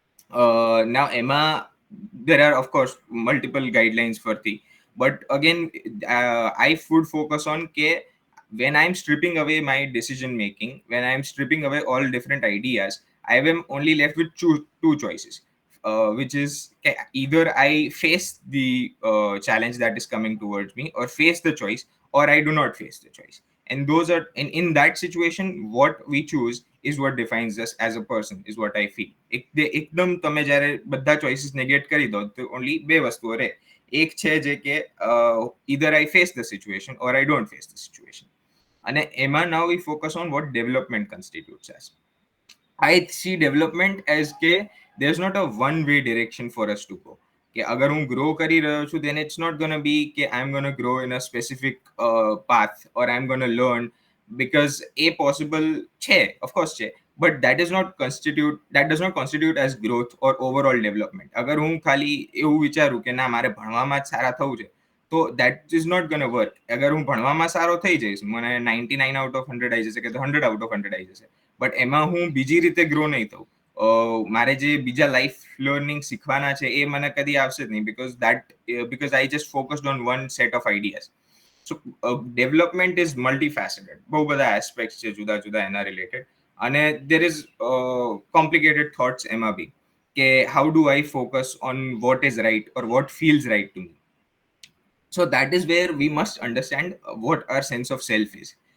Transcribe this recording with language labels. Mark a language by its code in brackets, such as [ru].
[en] Now Emma, there are of course multiple guidelines for the, but again I would focus on when I'm stripping away my decision making, when I'm stripping away all different ideas, I am only left with two choices, which is either I face the challenge that is coming towards me, or face the choice, or I do not face the choice. And those are in that situation, what we choose is what defines us as a person, is what I feel. [gu] એકદમ તમે જ્યારે બધા choices નેગેટ કરી દો તો only બે વસ્તુઓ રહે. એક છે જે કે [en] either I face the situation or I don't face the situation. [gu] અને એમાં [en] now we focus on what development constitutes as. I see development as there's not a one way direction for us to go. [gu] અગર હું grow કરી રહ્યો છું, [en] then it's not going to be I'm going to grow in a specific path, or I'm going to learn, because a possible છે, of course છે, but that does not constitute as growth or overall development. [gu] અગર હું ખાલી એવું વિચારું કે ના મારે ભણવામાં જ સારા થવું છે, તો [en] that is not going to work. [gu] અગર હું ભણવામાં સારો થઈ જઈશ, મને 99 out of 100 આવી જશે કે 100 out of 100 આવી જશે, બટ એમાં હું બીજી રીતે ગ્રો નહીં થઉં. મારે જે બીજા લાઈફ લર્નિંગ શીખવાના છે એ મને કદી આવશે જ નહીં, [en] because I just focused on one set of ideas. So development is multifaceted, [gu] બહુ બધા [en] aspects [gu] છે જુદા જુદા એના [en] related, અને there is complicated thoughts [gu] એમાં બી, [en] how do I focus on what is right or what feels right to me. So that is where we must understand what our sense of self is.